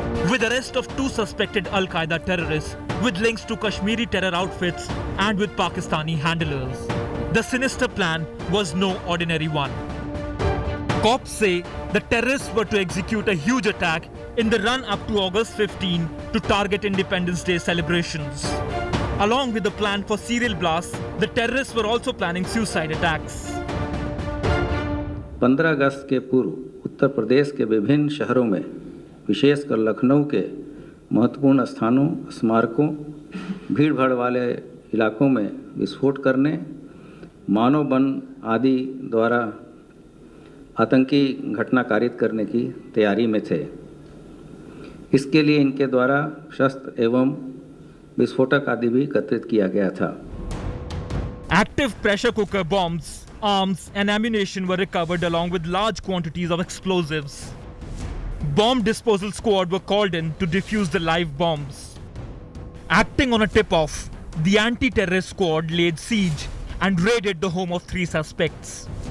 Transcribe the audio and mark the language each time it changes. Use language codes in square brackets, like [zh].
[en] With arrest of two suspected Al-Qaeda terrorists with links to Kashmiri terror outfits and with Pakistani handlers, the sinister plan was no ordinary one. Cops say the terrorists were to execute a huge attack in the run-up to August 15 to target Independence Day celebrations. Along with the plan for serial blasts, the terrorists were also planning suicide attacks. [hi] 15 अगस्त के पूर्व उत्तर प्रदेश के विभिन्न शहरों में, विशेषकर लखनऊ के महत्वपूर्ण स्थानों, स्मारकों, भीड़भाड़ वाले इलाकों में विस्फोट करने, मानव बम आदि द्वारा आतंकी घटना कारित करने की तैयारी में थे। इसके लिए इनके द्वारा शस्त्र एवं विस्फोटक आदि भी एकत्रित किया गया था। [en] Active pressure cooker bombs, arms and ammunition were recovered along with large quantities of explosives. Bomb disposal squad were called in to defuse the live bombs. Acting on a tip-off, the anti-terrorist squad laid siege and raided the home of 3 suspects.